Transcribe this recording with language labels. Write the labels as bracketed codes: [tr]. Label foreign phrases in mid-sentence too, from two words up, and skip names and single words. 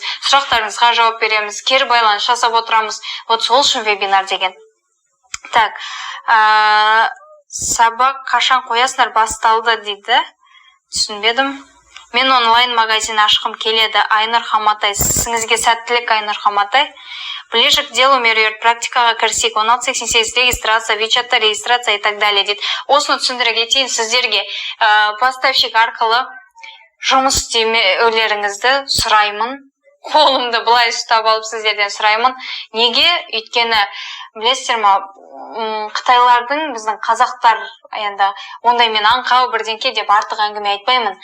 [kk] Сұрақтарыңызға жауап береміз, кері байланыс жасап отырамыз. Вот сол үшін вебинар деген. Так, сабақ қашан қоясыңдар? Басталды дейді. Түсінбедім. Мен онлайн магазин ашқым келеді. Айнұр Хаматай. Сізге сәттілік, Айнұр Хаматай. [ru] Ближе к делу [kk] меруер практикаға кірсек 1688 регистрация, вичатта регистрация [ru] и так далее [kk] дейді. Осыны түсіндіре кетейін сіздерге. Поставщик арқылы жұмыс істеулеріңізді сұраймын. Қолымды былай ұстап алып сіздерден сұраймын. Неге? Өйткені білесіздер ма, Қытайлардың біздің қазақтар енді ондай мен аңқау бірдеңке деп артық әңгіме айтпаймын.